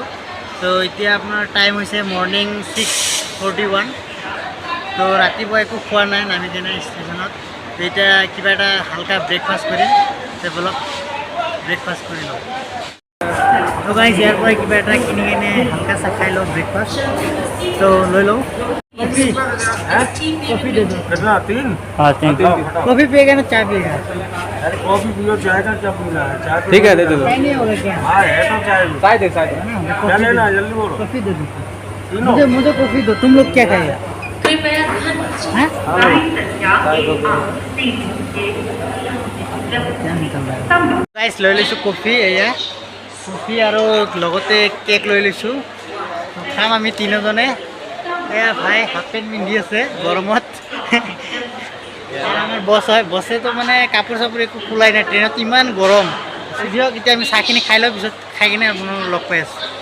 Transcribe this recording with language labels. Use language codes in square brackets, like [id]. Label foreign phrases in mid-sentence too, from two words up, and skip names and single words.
[as] তো এতিয়া আপোনাৰ টাইম হৈছে মৰ্ণিং 6:41। তো ৰাতিপুৱা একো খোৱা নাই নামি কিনে ষ্টেচনত। তো এতিয়া কিবা এটা হালকা ব্ৰেকফাষ্ট কৰিম। তো বলক ব্ৰেকফাষ্ট কৰি লওঁ। তো গাইজ ইয়াৰ পৰা কিবা এটা কিনি কিনে হালকা চাহ খাই লওঁ ব্ৰেকফাষ্ট। তো লৈ লওঁ [hi] कॉफी। कॉफी दे दो। कितना? 3? हाँ 3। कॉफी पिएगा ना चाय पिएगा? अरे कॉफी पियो, चाय का क्या पीना है? चाय ठीक है दे दो। चाय नहीं होगा क्या? हाँ है तो चाय भी। चाय दे चाय दे। क्या लेना है जल्दी बोलो। कॉफी दे दो। मुझे कॉफी दो। तुम लोग क्या खाएगा? गाइस [as] লৈ লৈছোঁ কফি। এয়া কফি আৰু লগতে কেক লৈ লৈছোঁ। খাম আমি তিনিজনে। এয়া ভাই হাফ পেণ্ট পিন্ধি আছে গৰমত। আমাৰ বছ হয়, বছেতো মানে কাপোৰ চাপোৰ একো খোলাই নাই, ট্ৰেইনত ইমান গৰম। দিয়ক এতিয়া আমি চাহখিনি খাই লওঁ, পিছত খাই কিনে আপোনালোকক লগ পাই আছোঁ।